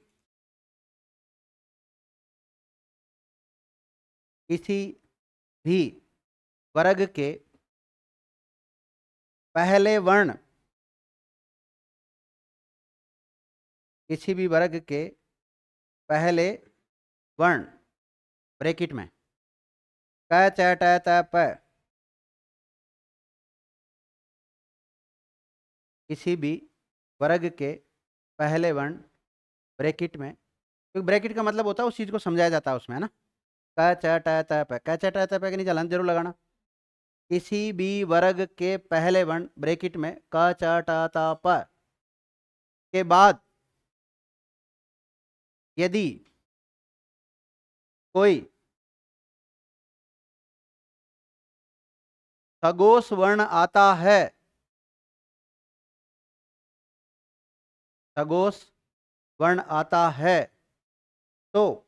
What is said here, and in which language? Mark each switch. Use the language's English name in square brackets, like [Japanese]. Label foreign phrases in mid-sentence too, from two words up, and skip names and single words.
[Hindi] किसी भी वर्ग के पहले वर्ण, किसी भी वर्ग के पहले वर्ण ब्रैकेट में क च ट त प, किसी भी वर्ग के पहले वर्ण ब्रैकेट में, क्योंकि ब्रैकेट का मतलब होता है उस चीज को समझाया जाता है उसमें, है ना। क च ट त प, क च ट त प के नीचे हलंत जरूर लगाना। किसी भी वर्ग के पहले वर्ण ब्रैकेट में क च ट त प के बाद यदि कोई सगोश वर्ण आता है, सगोश वर्ण आता है, तो